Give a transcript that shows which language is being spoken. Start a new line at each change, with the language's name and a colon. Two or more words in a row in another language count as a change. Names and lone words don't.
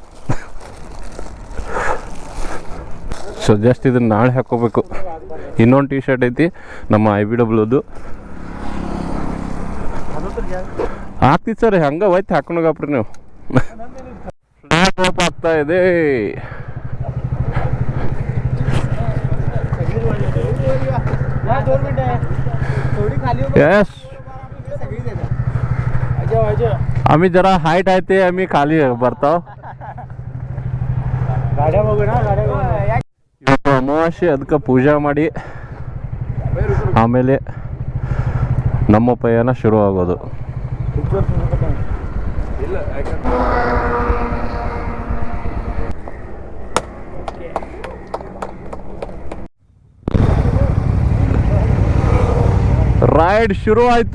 English: so just
Kannada: ಇದನ್ನು ನಾಳೆ ಹಾಕ್ಕೋಬೇಕು. ಇನ್ನೊಂದು ಟೀ ಶರ್ಟ್ ಐತಿ ನಮ್ಮ IBWದು ಆಗ್ತಿತ್ತು ಸರ್. ಹಂಗೆ ಒಯ್ತು ಹಾಕೊಂಡೋಗಪ್ರಿ ನೀವು. ಸ್ನಾಪ್ ಆಗ್ತಾ ಇದೆ.
Marathi: यस आम्ही जरा हाईट आहे ते आम्ही खाली ಬರ್ತಾವ.
Kannada: ಇವತ್ತು ಅಮಾವಾಸ್ಯೆ, ಅದಕ್ಕೆ ಪೂಜೆ ಮಾಡಿ ಆಮೇಲೆ ನಮ್ಮ ಪಯಣ ಶುರು ಆಗೋದು. ರೈಡ್ ಶುರು ಆಯಿತು.